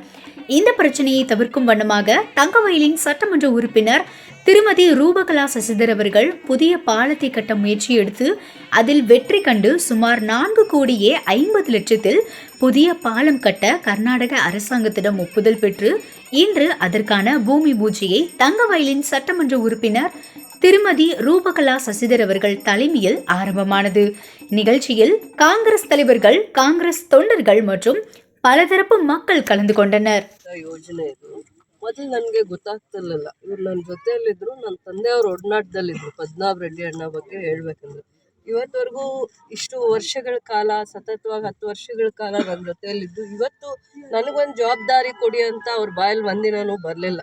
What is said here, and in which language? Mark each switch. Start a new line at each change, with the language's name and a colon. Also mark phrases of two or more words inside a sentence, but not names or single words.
Tamil: இந்த பிரச்சனையை தவிர்க்கும் வண்ணமாக தங்கவயலின் சட்டமன்ற உறுப்பினர் திருமதி ரூபகலா சசிதர் அவர்கள் புதிய பாலத்தை கட்ட முயற்சி எடுத்து அதில் வெற்றி கண்டு சுமார் 4,50,00,000 புதிய பாலம் கட்ட கர்நாடக அரசாங்கத்திடம் ஒப்புதல் பெற்று இன்று அதற்கான பூமி பூஜையை தங்கவயலின் சட்டமன்ற உறுப்பினர் திருமதி ரூபகலா சசிதர் அவர்கள் தலைமையில் ஆரம்பமானது. நிகழ்ச்சியில் காங்கிரஸ் தலைவர்கள், காங்கிரஸ் தொண்டர்கள் மற்றும் பலதரப்பு மக்கள் கலந்து கொண்டனர்.
Kannada: ಯೋಜನೆ ಇದು ಮೊದಲು ನನಗೆ ಗೊತ್ತಾಗ್ತಿರ್ಲಿಲ್ಲ. ಇವ್ರು ನನ್ನ ಜೊತೆಯಲ್ಲಿದ್ದರು, ನನ್ನ ತಂದೆಯವ್ರ ಒಡನಾಟದಲ್ಲಿದ್ದರು. ಪದ್ಮನಾಭ ರೆಡ್ಡಿ ಅಣ್ಣ ಬಗ್ಗೆ ಹೇಳ್ಬೇಕಂದ್ರೆ ಇವತ್ತವರೆಗೂ ಇಷ್ಟು ವರ್ಷಗಳ ಕಾಲ ಸತತವಾಗಿ 10 ವರ್ಷಗಳ ಕಾಲ ನನ್ನ ಜೊತೆಯಲ್ಲಿದ್ದು ಇವತ್ತು ನನಗೊಂದು ಜವಾಬ್ದಾರಿ ಕೊಡಿ ಅಂತ ಅವ್ರ ಬಾಯಲ್ಲಿ ಒಂದಿನೂ ಬರಲಿಲ್ಲ.